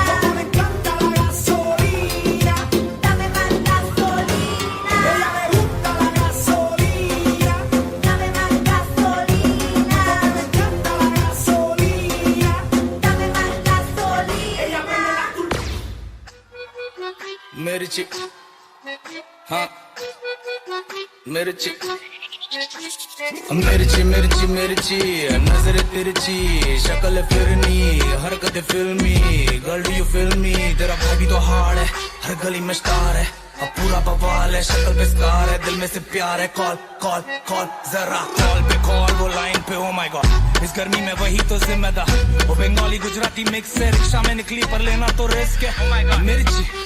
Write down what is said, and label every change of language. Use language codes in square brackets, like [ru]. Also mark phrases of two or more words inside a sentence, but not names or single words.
[es] Como le encanta la gasolina. dame más gasolina, Ella le gusta la gasolina. dame más gasolina, Como le encanta la gasolina. dame más gasolina. Ella prende la turba. [hi] Mirchi. हाँ मिर्ची मिर्ची मिर्ची मिर्ची नजर तिरछी शक्ल फिरनी हरकत फिल्मी [en] girl do you feel me [hi] तेरा भाई भी तो हार्ड है हर गली में स्टार है अब पूरा बवाल है शक्ल पे स्कार है दिल में से प्यार है [en] call call call [hi] जरा कॉल पे कॉल वो लाइन पे [en] oh my god [hi] इस गर्मी में वही तो जिम्मेदार वो बंगाली गुजराती मिक्स है रिक्शा में निकली पर लेना तो रिस्क है [en] oh my god [hi] मिर्ची